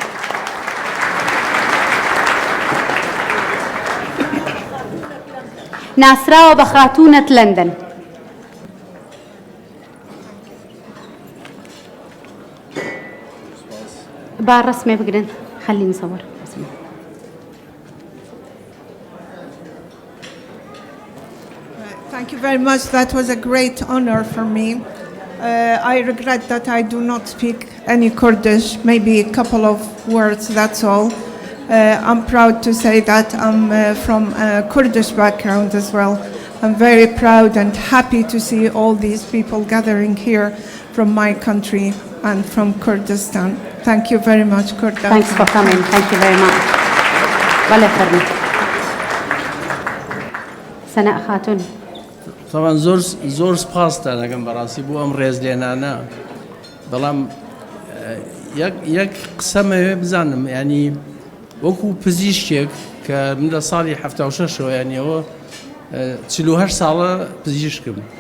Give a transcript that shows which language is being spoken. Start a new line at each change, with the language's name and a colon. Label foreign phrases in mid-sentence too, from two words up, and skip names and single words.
Central Kurdish: ناسراوە بە خاتوونەت لەندەن. با ڕسمێ بگرن خەلی نسەوەر.
English: Thank you very much. That was a great honor for me. I regret that I do not speak any Kurdish, maybe a couple of words, that's all. I'm proud to say that I'm from a Kurdish background as well. I'm very proud and happy to see all these people gathering here from my country and from Kurdistan. Thank you very much, Kurda. Thanks for coming. Thank you very much.
Central Kurdish: ولا فرمي. سناء خاتون. طبعا زور سپاس دەکەم بەڕاستی بۆ ئەم ڕێزلێنانە بەڵام یەک قسەمەوێ بزانم ینی وەکو پزیشکێک کە من لە ساڵی 76ەوە یانیەوە 48 ساڵە پزیشکم